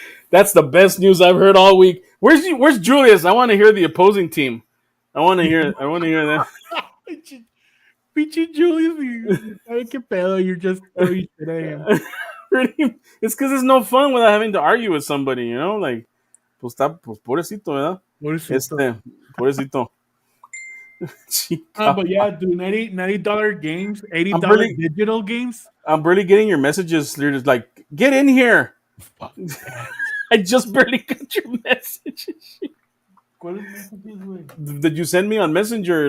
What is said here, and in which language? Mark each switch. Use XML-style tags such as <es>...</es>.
<en>That's the best news I've heard all week. Where's Julius? I want to hear the opposing team. I want to hear that.</en> <es>Pinche Julius, ay, qué pedo,</es> <en>you're just throwing shit at him. It's because it's no fun without having to argue with somebody, you know?</en> <es>Like, pues pobrecito, ¿verdad? Pobrecito.</es> <en>But yeah, dude, $90 games, $80 digital games. I'm barely getting your messages. They're just like, "Get in here." Fuck. I just barely got your message. Did you send me on Messenger?</en>